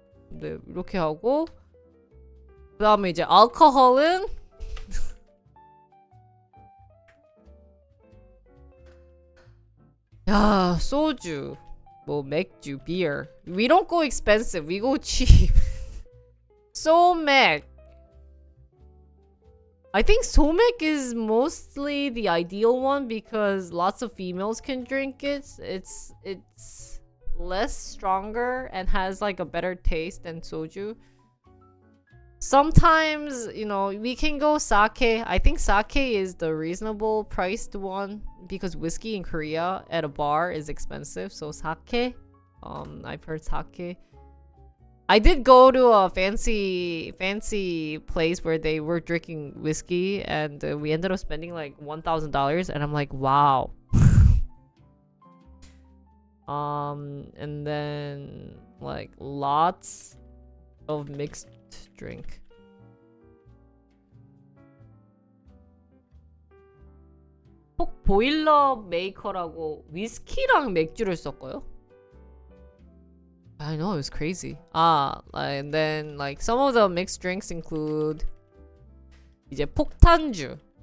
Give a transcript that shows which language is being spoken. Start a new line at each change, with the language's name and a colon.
Korean: 네, 이렇게 하고 그 다음에 이제 알코올은 야, 소주, 뭐 맥주, beer.
English: We don't go expensive, we go cheap.
Korean: 소맥.
English: I think 소맥 is mostly the ideal one because lots of females can drink it. It's less stronger and has like a better taste than soju. Sometimes, you know, we can go sake. I think sake is the reasonable priced one because whiskey in Korea at a bar is expensive. So sake, I've heard sake. I did go to a fancy place where they were drinking whiskey, and we ended up spending like $1,000, and I'm like, wow. And then like lots of mixed drink.
Korean: 폭 보일러 메이커라고 위스키랑 맥주를 섞어요?
English: I know, it was crazy. And then like some of the mixed drinks include 이제 폭탄주.